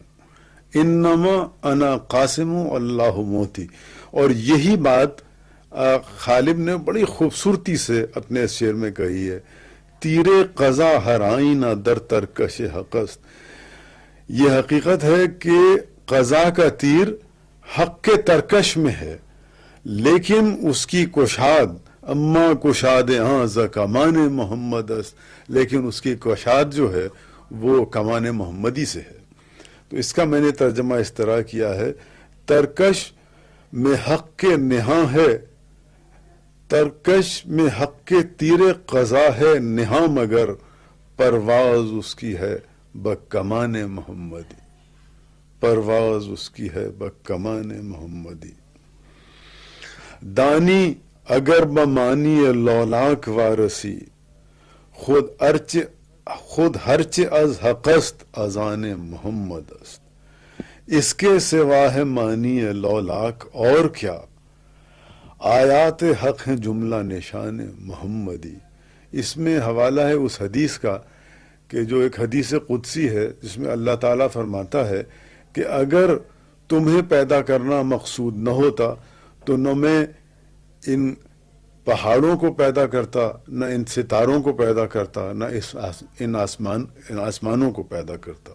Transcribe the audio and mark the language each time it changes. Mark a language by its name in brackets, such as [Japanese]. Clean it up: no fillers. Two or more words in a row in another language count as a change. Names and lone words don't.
[Arabic] انما انا قاسم اللہ موتی. [Urdu] اور یہی بات غالب نے بڑی خوبصورتی سے اپنے اس شعر میں کہی ہے. [Persian] تیر قضا ہرائیں در ترکش حق است. [Urdu] یہ حقیقت ہے کہ قضا کا تیر حق کے ترکش میں ہے لیکن اس کی کشاد، [Persian] اما کشاد آز کمان محمد است، [Urdu] لیکن اس کی کشاد جو ہے وہ کمان محمدی سے ہے. تو اس کا میں نے ترجمہ اس طرح کیا ہے، ترکش میں حق کے نہاں ہے، ترکش میں حق کے تیر قضا ہے نہاں، مگر پرواز اس کی ہے بکمان محمدی، پرواز اس کی ہے بکمان محمدی. [Persian] دانی اگر بمانی لولاک وارسی، خود ہرچ از حق است اذان محمد است. [Urdu] اس کے سوا ہے مانی لولاک اور کیا، آیات حق ہیں جملہ نشان محمدی. اس میں حوالہ ہے اس حدیث کا کہ جو ایک حدیث قدسی ہے جس میں اللہ تعالیٰ فرماتا ہے کہ اگر تمہیں پیدا کرنا مقصود نہ ہوتا تو نہ میں ان پہاڑوں کو پیدا کرتا، نہ ان ستاروں کو پیدا کرتا، نہ ان آسمانوں کو پیدا کرتا.